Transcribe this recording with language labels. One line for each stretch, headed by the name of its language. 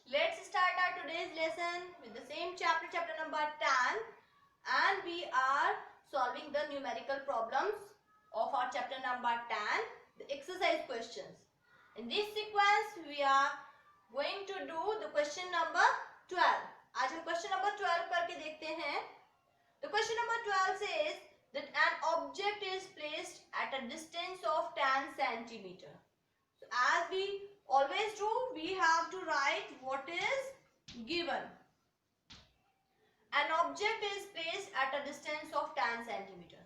English: Let's start our today's lesson with the same chapter number 10, and we are solving the numerical problems of our chapter number 10, the exercise questions. In this sequence we are going to do the question number 12.
Hindi: आज हम question number 12 करके देखते हैं.
English: The question number 12 says that an object is placed at a distance of 10 centimeter. So as we always do, we have to write what is given. An object is placed at a distance of 10 centimeter.